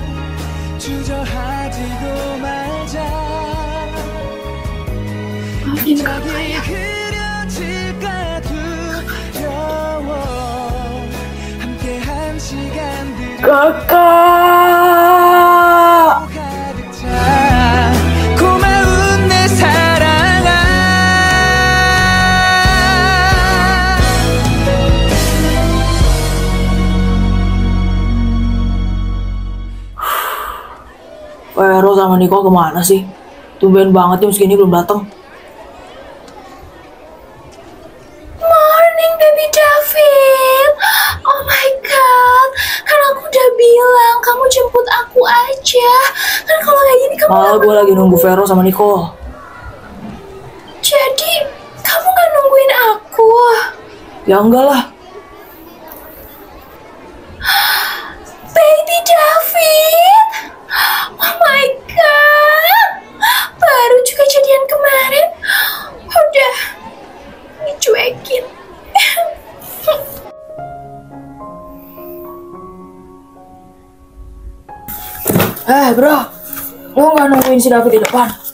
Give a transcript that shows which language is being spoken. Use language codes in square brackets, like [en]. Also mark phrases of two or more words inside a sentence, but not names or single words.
[id] Maafin kakak ya. Kakak. [ko] 고마운 내 사랑아. [id] Vero sama Niko kemana sih? Tumben banget jam segini belum datang. [en] Morning baby David. Oh my god. [id] Kan aku udah bilang kamu jemput aku aja. Kan kalau kayak gini kamu Malah gue lagi nunggu Vero sama Niko. jadi kamu gak nungguin aku. Ya enggak lah. Baby David. [en] Oh my god. [id] Baru juga jadian kemarin udah dicuekin. Bro, lu nggak nungguin si David di depan?